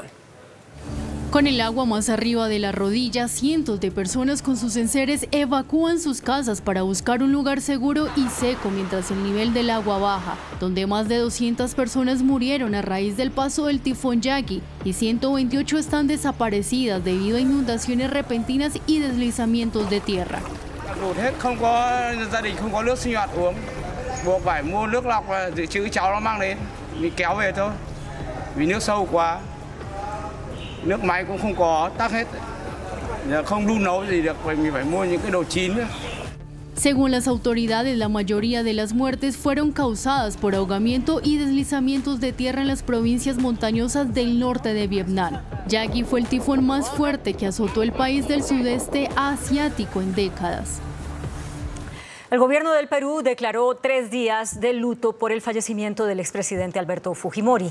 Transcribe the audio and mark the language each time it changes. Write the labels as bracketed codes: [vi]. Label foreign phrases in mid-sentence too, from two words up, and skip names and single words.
[es] Con el agua más arriba de la rodilla, cientos de personas con sus enseres evacúan sus casas para buscar un lugar seguro y seco mientras el nivel del agua baja, donde más de 200 personas murieron a raíz del paso del tifón Yagi y 128 están desaparecidas debido a inundaciones repentinas y deslizamientos de tierra. [vi] Nước máy cũng không có, tắc hết. Không đun nấu gì được, mình phải mua những cái đồ chín nữa. [es] Según las autoridades, la mayoría de las muertes fueron causadas por ahogamiento y deslizamientos de tierra en las provincias montañosas del norte de Vietnam. Yagi fue el tifón más fuerte que azotó el país del sudeste asiático en décadas. El gobierno del Perú declaró 3 días de luto por el fallecimiento del expresidente Alberto Fujimori.